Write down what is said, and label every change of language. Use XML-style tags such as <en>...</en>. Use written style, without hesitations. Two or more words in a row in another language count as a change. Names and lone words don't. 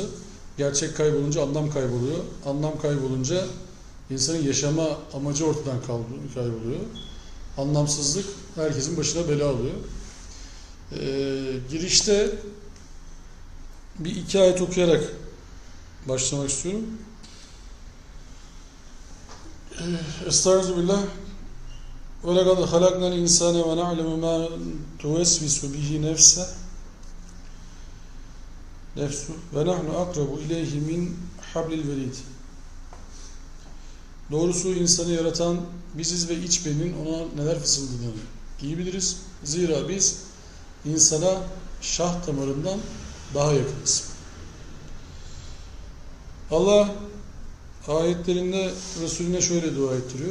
<tr>Gerçek kaybolunca anlam kayboluyor. Anlam kaybolunca insanın yaşama amacı ortadan kayboluyor. Anlamsızlık herkesin başına bela oluyor. Girişte bir iki ayet okuyarak başlamak istiyorum. Estağfirullah.</tr> <ar>وَلَقَدْ خَلَقْنَا الْاِنْسَانَ وَنَعْلَمُ مَا تُوَسْوِسُ بِهِ نَفْسُ وَنَحْنُ أَقْرَبُ اِلَيْهِ مِنْ حَبْلِ الْوَرِيدِ.</ar> <tr>Doğrusu insanı yaratan biziz ve iç bedenin ona neler fısıldadığını iyi biliriz. Zira biz insana şah damarından daha yakınız. Allah ayetlerinde Resulüne şöyle dua ettiriyor.</tr>